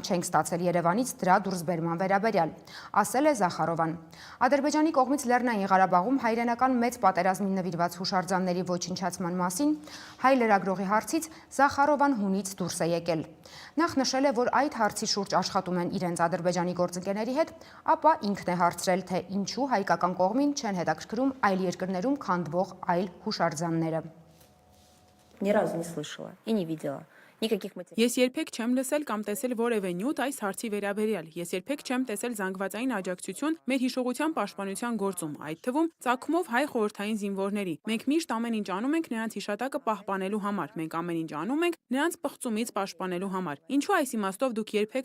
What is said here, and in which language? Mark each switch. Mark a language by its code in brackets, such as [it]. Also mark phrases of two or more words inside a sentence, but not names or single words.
[hy] չենք ստացել Երևանից դրա դուրսբերման վերաբերյալ, ասել է Զախարովան։ Ադրբեջանի կողմից Լեռնային Ղարաբաղում հայրենական մեծ պատերազմին նվիրված հուշարձանների ոչնչացման մասին հայ լրագրողի հարցից Զախարովան հունից դուրս է եկել։ Նախ նշել է, որ այդ հարցի շուրջ աշխատում են իրենց Ադրբեջանի գործընկերների հետ, ապա ինքն է հարցրել, թե ինչու հայկական կողմին չեն հետաքրքրում այլ երկրներում քանդվող այլ հուշարձանները։ [ru] Ни разу не слышала и не видела. никаких материалов. [hy] Ես երբեք չեմ լսել կամ տեսել որևէ նյութ այս հարցի վերաբերյալ։ Ես երբեք չեմ տեսել զանգվածային աջակցություն մեր հիշողության պաշտպանության գործում, այդ թվում ծագումով հայ խորհրդային զինվորների։ Մենք միշտ ամեն ինչ անում ենք նրանց հիշատակը պահպանելու համար։ Մենք ամեն ինչ անում ենք նրանց պղծումից պաշտպանելու համար։ Ինչու այս իմաստով դուք երբեք